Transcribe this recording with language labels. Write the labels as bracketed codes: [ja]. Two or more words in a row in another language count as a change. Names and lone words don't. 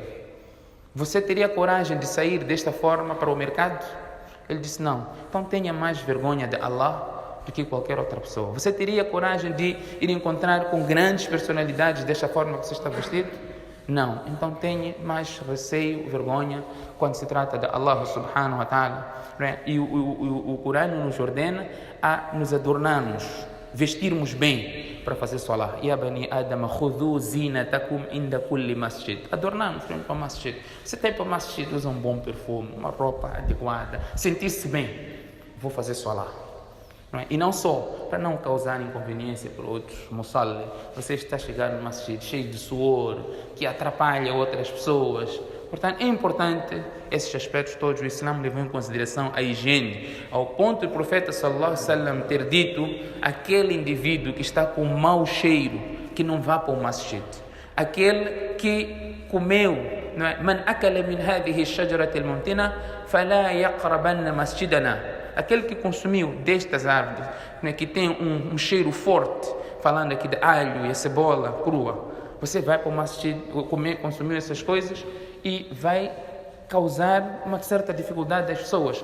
[pt] Você teria coragem de sair desta forma para o mercado? Ele disse não. Então tenha mais vergonha de Allah do que qualquer outra pessoa. Você teria coragem de ir encontrar com grandes personalidades desta forma que você está vestido? Não. Então tenha mais receio, vergonha quando se trata de Allah [ar] سبحانه وتعالى. [pt] E o Corão nos ordena a nos adornarmos, vestirmos bem para fazer solar. [ar] يا بني آدم خذوا زينتكم عند كل مسجد. [pt] Adornarmos para o masjid. Você tem para o masjid, usa um bom perfume, uma roupa adequada, sentir-se bem. Vou fazer solar. E não só para não causar inconveniência para outros musalli. Você está chegando no masjid cheio de suor, que atrapalha outras pessoas. Portanto, é importante esses aspectos todos. O Islã levou em consideração a higiene, ao ponto do profeta [ar] صلى الله عليه وسلم [pt] ter dito: aquele indivíduo que está com mau cheiro, que não vá para o masjid. Aquele que comeu, [ar] من أكل من هذه الشجرة المنتنة فلا يقربن مسجدنا. [pt] Aquele que consumiu destas árvores, que tem um cheiro forte, falando aqui de alho e a cebola crua, você vai para o masjid, consumir essas coisas, e vai causar uma certa dificuldade às pessoas.